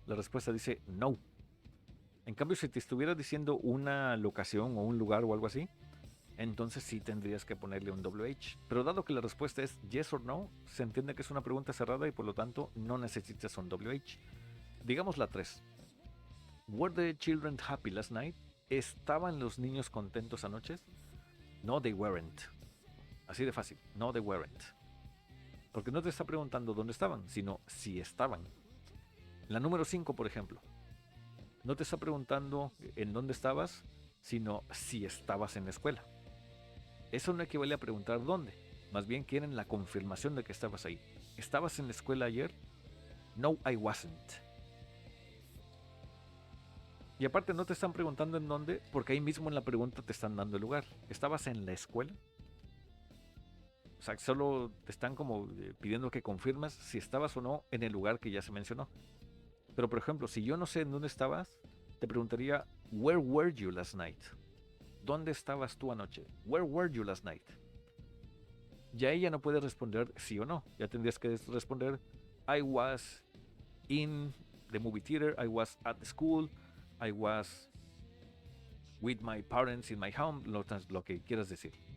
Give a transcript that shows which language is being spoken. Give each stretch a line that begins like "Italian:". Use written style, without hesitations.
Spanish: La respuesta dice no. En cambio, si te estuviera diciendo una locación o un lugar o algo así, entonces sí tendrías que ponerle un WH. Pero dado que la respuesta es yes or no, se entiende que es una pregunta cerrada y por lo tanto no necesitas un WH. Digamos la 3.
English: Were the children happy last night?
Spanish: ¿Estaban los niños contentos anoche?
English: No, they weren't.
Spanish: Así de fácil. No, they weren't. Porque no te está preguntando dónde estaban, sino si estaban. La número 5, por ejemplo. No te está preguntando en dónde estabas, sino si estabas en la escuela. Eso no equivale a preguntar dónde. Más bien quieren la confirmación de que estabas ahí. ¿Estabas en la escuela ayer?
English: No, I wasn't.
Spanish: Y aparte no te están preguntando en dónde, porque ahí mismo en la pregunta te están dando el lugar. ¿Estabas en la escuela? O sea, solo te están como pidiendo que confirmas si estabas o no en el lugar que ya se mencionó. Pero por ejemplo, si yo no sé en dónde estabas, te preguntaría,
English: where were you last night?
Spanish: ¿Dónde estabas tú anoche?
English: Where were you last night?
Spanish: Ya ella no puede responder sí o no. Ya tendrías que responder,
English: I was in the movie theater, I was at the school, I was with my parents in my home,
Spanish: lo que quieras decir.